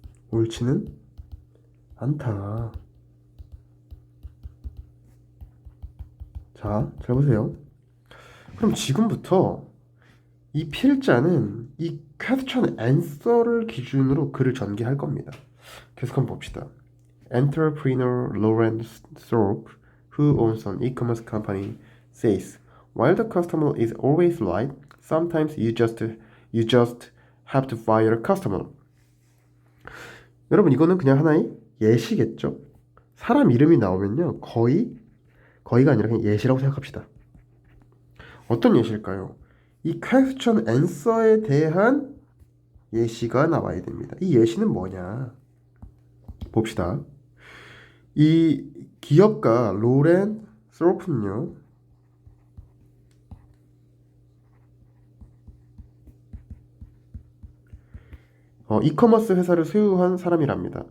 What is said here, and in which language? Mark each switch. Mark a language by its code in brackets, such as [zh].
[ko] 옳지는 않다. 자, 잘 보세요. 그럼 지금부터 이 필자는 이 question answer를 기준으로 글을 전개할 겁니다. 계속 한번 봅시다. [en] Entrepreneur Lawrence Thorpe, who owns an e-commerce company, says, while the customer is always right, sometimes you just have to fire a customer. [ko] 여러분 이거는 그냥 하나의 예시겠죠? 사람 이름이 나오면요 거의가 아니라 그냥 예시라고 생각합시다. 어떤 예시일까요? 이 question answer에 대한 예시가 나와야 됩니다. 이 예시는 뭐냐? 봅시다. 이 기업가 로렌 스로프는요, 이커머스 회사를 소유한 사람이랍니다.